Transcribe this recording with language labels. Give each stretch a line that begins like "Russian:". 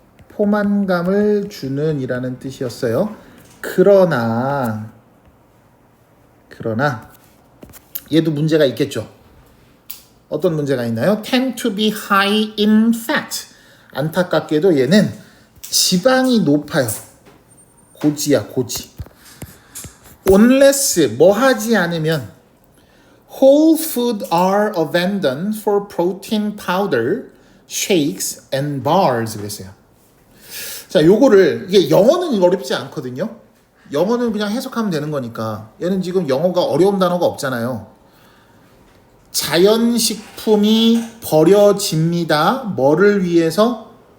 Korean: 포만감을 주는 이라는 뜻이었어요. 그러나 얘도 문제가 있겠죠. 어떤 문제가 있나요?
English: tend to be high in fat.
Korean: 안타깝게도 얘는 지방이 높아요. 고지야, 고지.
English: unless,
Korean: 뭐 하지 않으면
English: whole food are abandoned for protein powder, shakes and bars
Korean: 그랬어요. 자, 요거를, 이게 영어는 어렵지 않거든요. 영어는 그냥 해석하면 되는 거니까. 얘는 지금 영어가 어려운 단어가 없잖아요. 자연식품이 버려집니다. 뭐를 위해서?